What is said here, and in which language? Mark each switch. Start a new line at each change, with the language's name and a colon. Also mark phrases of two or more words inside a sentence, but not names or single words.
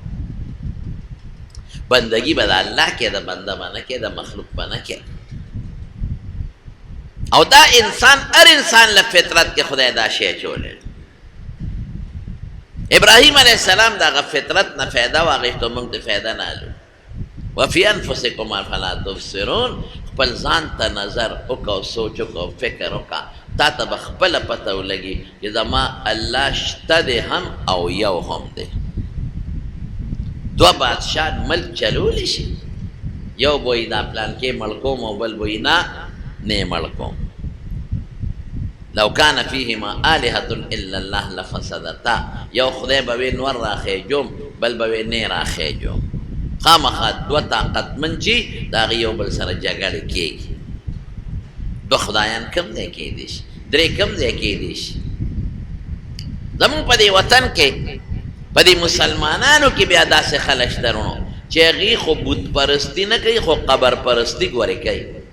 Pashto: بندگی به د الله کې، د بنده به نه کې، د مخلوق به نه کې. او دا انسان، هر انسان له فطرت کې خدای دا شی اچولی. ابراهیم علیه السلام د هغه فطرت نه فایده واخیستو، موږ د فایده نه هلو.
Arabic: وفي انفسکم افلا تبصرون،
Pashto: خپل ځان ته نظر وکړه او سوچ وکړه او فکر وکړه، تا ته به خپله پته ولګي چې زما الله شته دی هم او یو هم دی. دوه بادشاه ملک چلولی شي، یو به یې دا پلانکې مړ کوم او بل به یې نه مړ کوم.
Arabic: لو کان فیهما آلهة الا الله لفسدتا،
Pashto: یو خدای به وی نور راخېجوم، بل به وی نه راخېجوم. خامخا دوه طاقتمن چې د هغې یو بل سره جګړې کېږي. دوه خدایان کم ځای کېدی شي، درې کم ځای کېدی شي. زمونږ په دې وطن کې، په دې مسلمانانو کې بیا داسې خلک شته رونو چې هغې خو بت پرستي نه کوي، خو قبر پرستي ګورې کوي.